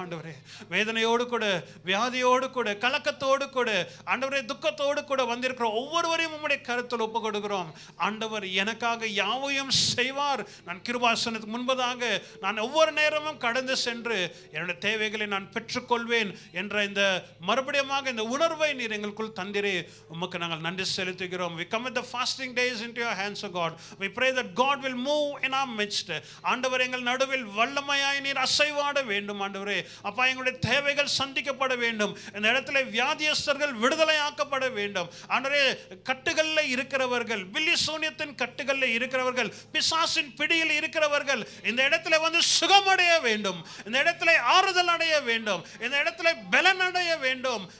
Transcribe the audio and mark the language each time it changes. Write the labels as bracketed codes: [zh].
[ta] ஆண்டவரே, வேதனையோடு கூட, வியாதியோடு கூட, கலக்கத்தோடு கூட, ஆண்டவரே, துக்கத்தோடு கூட வந்திருக்கிற ஒவ்வொருவரையும் உம்முடைய கருத்தில் ஒப்பு கொடுக்கிறோம். ஆண்டவர் எனக்காக யாவையும் செய்வார். நான் கிருபாசனத்துக்கு முன்பதாக நான் ஒவ்வொரு நேரமும் கடந்து சென்று என்னுடைய தேவைகளை நான் பெற்றுக்கொள்வேன் என்ற இந்த மறுபடியுமாக இந்த உணர்வை நீர் எங்களுக்குள் தந்திரே, உமக்கு நாங்கள் நன்றி செலுத்துகிறோம். [en] We commit the fasting days into your hands, O God. We pray that God will move in our midst. [ta] ஆண்டவர், எங்கள் நடுவில் வல்லமையாய் நீர் அசைவாட வேண்டும். ஆண்டவரே அப்பா, எங்களுடைய தேவைகள் சந்திக்கப்பட வேண்டும். இந்த இடத்துல வியாதியஸ்தர்கள் விடுதலை ஆக்கப்பட வேண்டும். ஆண்டவரே, கட்டுகளில் இருக்கிறவர்கள், பில்லி சூனியத்தின் கட்டுகளில் இருக்கிறவர்கள், பிசாசின் பிடியில் இருக்கிறவர்கள் இந்த இடத்துல வந்து சுகமடைய வேண்டும், இந்த இடத்துல ஆறுதல் அடைய வேண்டும், இந்த இடத்துல பலன் அடைய வேண்டும்.